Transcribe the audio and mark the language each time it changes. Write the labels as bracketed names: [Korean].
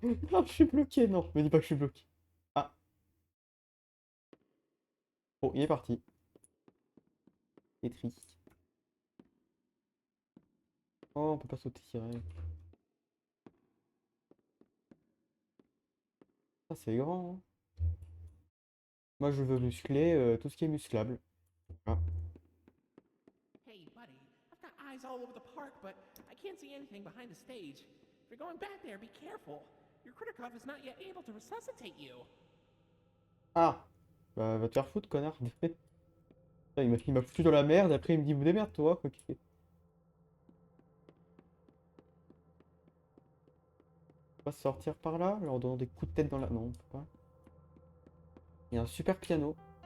[French] Non, je suis bloqué, non. Me dis pas que je suis bloqué. Ah, bon, il est parti. C'est triste. Oh, on peut pas sauter direct. Ça, c'est grand, hein. Moi, je veux muscler tout ce qui est musclable. Voilà. [English] Hey, buddy, I've got eyes all over the park, but I can't see anything behind the stage. If you're going back there, be careful. Your Kritikov is not yet able to resuscitate you. [French] Ah! Bah, va te faire foutre, connard. Il m'a foutu dans la merde, après il me dit, vous démerde-toi. Ok. On va sortir par là, en leur donnant des coups de tête dans la... Non, on peut pas. Il y a un super piano.